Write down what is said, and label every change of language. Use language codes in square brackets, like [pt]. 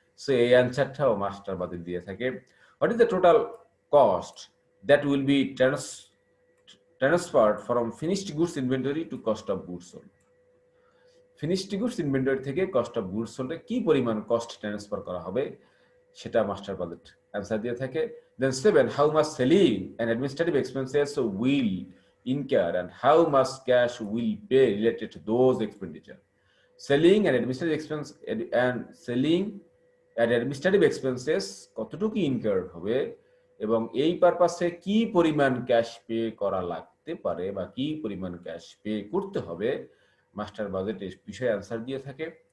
[bn] So এই অ্যান্সারটাও master budget দিয়ে থাকে। [en] what is the total cost that will be transferred from finished goods inventory to cost of goods sold, [bn] finished goods inventory থেকে cost of goods সোল্ডে কি পরিমাণ cost transfer করা হবে সেটা master budget answer দিয়ে থাকে। [en] Then 7, how much selling and administrative expenses will incur and how much cash will pay related to those expenditure. Selling and administrative expense and selling and administrative expenses [bn] কতটুকু incur হবে এবং এই পারপাসে কি পরিমাণ cash pay করা লাগতে পারে বা কি পরিমাণ ক্যাশ পে করতে হবে, মাস্টার বাজেট এই বিষয়ে অ্যান্সার দিয়ে থাকে।